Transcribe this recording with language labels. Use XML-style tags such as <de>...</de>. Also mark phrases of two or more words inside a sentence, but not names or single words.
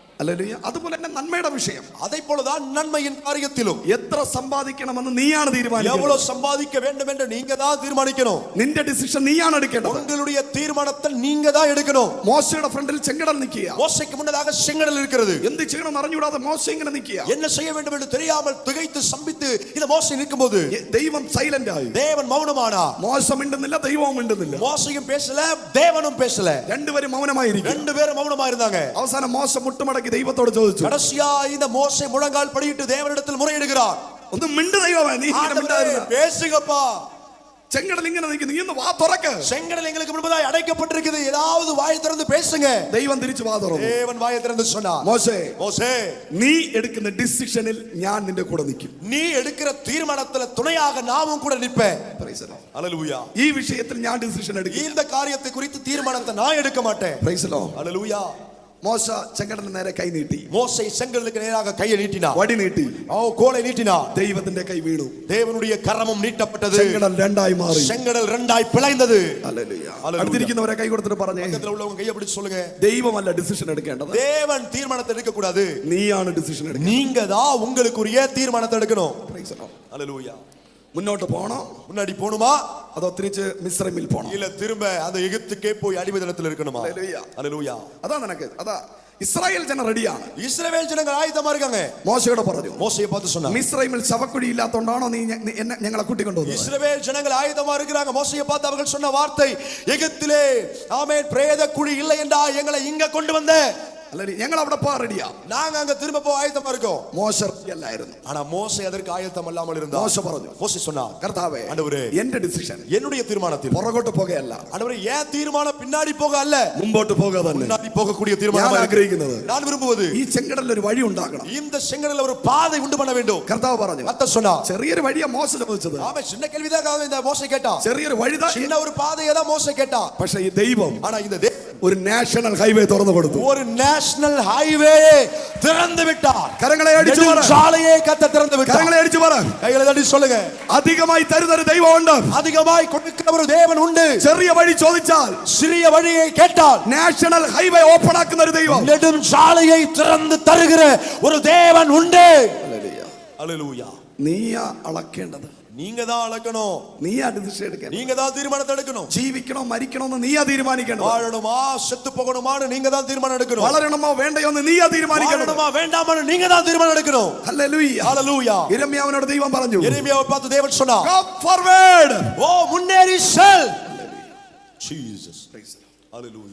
<ta>அல்லேலூயா.</ta> <ml>അതുപോലെ തന്നെ നന്മയുടെ വിഷയം.</ml> <ta>அதை போலதான் நன்மையின் காரியத்திலும்</ta> <ml>എത്ര സമ്പാദിക്കണമെന്ന് നീയാണ് തീരുമാനിക്കുന്നത്.</ml> <ta>எவ்வளவு சம்பாதிக்க வேண்டும் என்று நீங்க தான் தீர்மானிக்கணும்.</ta> <ml>നിന്റെ ഡിസിഷൻ നീയാണ് എടുക്കേണ്ടത്.</ml> <ta>உங்களுடைய தீர்மானத்தை நீங்க தான் எடுக்கணும்.</ta> <ml>മോശയുടെ ഫ്രണ്ടിൽ ചെങ്കടൽ നിൽക്കുക.</ml> <ta>மோசேக்கு முன்னதாக செங்கடல் இருக்கிறது.</ta> <ml>എന്ത് ചെയ്യണം അറിഞ്ഞൂടാതെ മോശ ഇങ്ങനെ നിൽക്കുക.</ml> <ta>என்ன செய்ய வேண்டும் என்று தெரியாமல் திகைத்து சம்பித்து இந்த மோசே நிக்கும்போது</ta> <ml>ദൈവം സൈലന്റ് ആയി.</ml> <ta>தேவன் மௌனமானா.</ta> <ml>മോശ മിണ്ടുന്നില്ല, ദൈവവും മിണ്ടുന്നില്ല.</ml> <ta>மோசையும் பேசல, தேவனும் பேசல.</ta> <ml>രണ്ടുപേരും മൗനമായിരിക്കും.</ml> <ta>ரெண்டு பேரும் மௌனமா இருந்தாங்க.</ta> <ml>അവസാനം മോശ മുട്ടുമടക്കി ദൈവത്തോട് ചോദിച്ചു.</ml> <ta>கடைசியா இந்த மோசே முழங்கால் படியிட்டு தேவனிடத்தில் முறையிடுகிறார்.</ta> <ml>ഒന്ന് മിണ്ടു ദൈവമേ, നീ</ml> <ta>பேசுங்கப்பா.</ta> <ml>ചെങ്കടൽ ഇങ്ങനെ നിൽക്കുന്നു, നീ ഒന്ന് വാ തുറക്ക്.</ml> <ta>செங்கடல் எங்களுக்கு முன்பதாய் அடைக்கப்பட்டிருக்குது, ஏதாவது வாய் திறந்து பேசுங்க.</ta> <ml>ദൈവം തിരിച്ചു വാ തുറന്നു.</ml> <ta>தேவன் வாயை திறந்து சொன்னார்,</ta> <ml>മോശേ,</ml> <ta>மோசே,</ta> <ml>നീ എടുക്കുന്ന ഡിസിഷനിൽ ഞാൻ നിന്റെ കൂടെ നിൽക്കും.</ml> <ta>நீ எடுக்கிற தீர்மானத்துல துணையாக நாமும் கூட நிற்பேன்.</ta> <en>praise the Lord.</en> <ta>ஹல்லேலூயா.</ta> <ml>ഈ വിഷയത്തിൽ ഞാൻ ഡിസിഷൻ എടുക്കും.</ml> <ta>இந்த காரியத்தை குறித்து தீர்மானத்தை நான் எடுக்க மாட்டேன்.</ta> <en>praise the Lord.</en> <ta>ஹல்லேலூயா.</ta> <ml>മോശ ചെങ്കടലിന് നേരെ കൈ നീട്ടി.</ml> <ta>மோசே செங்கடலுக்கு நேராக கையை நீட்டினார்.</ta> <ml>വടി നീട്ടി.</ml> <ta>கோலை நீட்டினார்.</ta> <ml>ദൈവത്തിന്റെ കൈ വീണു.</ml> <ta>தேவனுடைய கரமும் நீட்டப்பட்டது.</ta> <ml>ചെങ്കടൽ രണ്ടായി മാറി.</ml> <ta>செங்கடல் ரெண்டாய் பிளந்தது.</ta> <ml>ഹല്ലേലൂയ. അടുത്തിരിക്കുന്നവരെ കൈ കൊടുത്തിട്ട് പറഞ്ഞേ,</ml> <ta>பக்கத்துல உள்ளவங்க கையை பிடிச்சு சொல்லுங்க,</ta> <ml>ദൈവമല്ല ഡിസിഷൻ എടുക്കേണ്ടത്,</ml> <ta>தேவன் தீர்மானத்தை எடுக்க கூடாது,</ta> <ml>നീയാണ് ഡിസിഷൻ എടുക്കേണ്ടത്.</ml> <ta>நீங்க தான் உங்களுக்குரிய தீர்மானத்தை எடுக்கணும்.</ta> <en>praise the Lord.</en> <ta>ஹல்லேலூயா.</ta> <ml>മുന്നോട്ട് പോകണം,</ml> <ta>முன்னாடி போணுமா,</ta> <ml>അതോ തിരിച്ച് മിസ്രൈമിൽ പോകണം?</ml> <ta>இல்ல திரும்ப அந்த எகிப்துக்கே போய் அடிமைத்தனத்தில் இருக்கணுமா?</ta> <ml>ഹല്ലേലൂയ.</ml> <ta>ஹல்லேலூயா.</ta> <ml>അതാ നിനക്ക്, അതാ ഇസ്രായേൽ ജനം റെഡിയാണ്.</ml> <ta>இஸ்ரவேல் ஜனங்கள் ஆயத்தமா இருக்காங்க.</ta> <ml>മോശയോട് പറഞ്ഞു,</ml> <ta>மோசேயை பார்த்து சொன்னார்,</ta> <ml>മിസ്രൈമിൽ ശവക്കുഴി ഇല്ലാത്തതുകൊണ്ടാണോ നീ ഞങ്ങളെ കൂട്ടിക്കൊണ്ടുവന്നത്?</ml> <ta>இஸ்ரவேல் ஜனங்கள் ஆயத்தமா இருக்கிறாங்க. மோசேயை பார்த்து அவர்கள் சொன்ன வார்த்தை, எகிப்திலே ஆமென் பிரேத குழி இல்லை என்றா எங்களை இங்க கொண்டு வந்த,</ta> <ml>ഞങ്ങൾ അവിടെ പോകാൻ റെഡിയാ,</ml> <ta>நாங்க அங்க திரும்ப போக ஆயத்தமா இருக்கோம்.</ta> <ml>മോശ അല്ലായിരുന്നു.</ml> <ta>ஆனா மோசே அதற்கு ஆயத்தம் இல்லாமல் இருந்தார்.</ta> <ml>മോശ പറഞ്ഞു,</ml> <ta>மோசே சொன்னார்,</ta> <ml>കർത്താവേ,</ml> <ta>ஆண்டவரே,</ta> <ml>എന്റെ ഡിസിഷൻ</ml> <ta>என்னுடைய தீர்மானத்தில்</ta> <ml>പുറകോട്ട് പോകുകയല്ല,</ml> <ta>ஆண்டவரே ஏன் தீர்மானம் பின்னாடி போக அல்ல,</ta> <ml>മുമ്പോട്ട് പോകുക തന്നെ</ml> <ta>முன்னாடி போகக்கூடிய தீர்மானம்</ta> <ml>ഞാൻ ആഗ്രഹിക്കുന്നത്.</ml> <ta>நான் விரும்புவது</ta> <ml>ഈ ചെങ്കടലിൽ ഒരു വഴി ഉണ്ടാക്കണം.</ml> <ta>இந்த செங்கடல்ல ஒரு பாதை உண்டு பண்ண வேண்டும்.</ta> <ml>കർത്താവ് പറഞ്ഞു,</ml> <ta>கர்த்தர் சொன்னார்,</ta> <ml>ചെറിയൊരു വഴിയാ മോശ ചോദിച്ചത്.</ml> <ta>ஆமே சின்ன கேள்விதான் இந்த மோசே கேட்டான்,</ta> <ml>ചെറിയൊരു വഴിതാ,</ml> <ta>சின்ன ஒரு பாதையை தான் மோசே கேட்டான்.</ta> <ml>പക്ഷേ ഈ ദൈവം</ml> <ta>ஆனா இந்த</ta> <ml>ഒരു</ml> <en>national highway</en> <ml>തുറന്നു കൊടുത്തു.</ml> <ta>ஒரு</ta> <en>national highway</en> <ta>திறந்து விட்டார்.</ta> <ml>കരങ്ങളെ അടിച്ചു പറ,</ml> <ta>சாலையை கர்த்தர் திறந்து விட்டார்.</ta> <ml>കരങ്ങളെ അടിച്ചു പറ,</ml> <ta>கைகளை தட்டி சொல்லுங்க,</ta> <ml>അധികമായി തരുന്ന ഒരു ദൈവം ഉണ്ട്,</ml> <ta>அதிகமாய் கொடுக்கிற ஒரு தேவன் உண்டு.</ta> <ml>ചെറിയ വഴി ചോദിച്ചാൽ,</ml> <ta>சிறிய வழியை கேட்டால்</ta> <en>national highway open</en> <ml>ആക്കുന്ന ഒരു ദൈവം,</ml> <ta>நெடும் சாலையை திறந்து தருகிற ஒரு தேவன் உண்டு. ஹல்லேலூயா.</ta> <ml>നീയാ അളക്കേണ്ടത്,</ml> <ta>நீங்க தான் அளக்கணும்,</ta> <ml>നീയാ ഡിസിഷൻ എടുക്കണം,</ml> <ta>நீங்க தான் தீர்மானத்தை எடுக்கணும்.</ta> <ml>ജീവിക്കണോ മരിക്കണോ എന്ന് നീയാ തീരുമാനിക്കണം,</ml> <ta>வாழணுமா செத்து போகணுமான்னு நீங்க தான் தீர்மானம் எடுக்கணும்,</ta> <ml>വളരണമോ വേണ്ടയോ എന്ന് നീയാ തീരുമാനിക്കണം,</ml> <ta>வாழணுமா வேண்டாமான்னு நீங்க தான் தீர்மானம் எடுக்கணும்.</ta> <ml>ഹല്ലേലൂയ.</ml> <ta>ஹல்லேலூயா.</ta> <ml>യിരെമ്യാവിനോട് ദൈവം പറഞ്ഞു,</ml> <ta>எரேமியாவை பார்த்து தேவன் சொன்னார்,</ta> <en>go forward,</en> <ta>ஓ முன்னேறி செல். ஜீசஸ். ஹல்லேலூயா.</ta>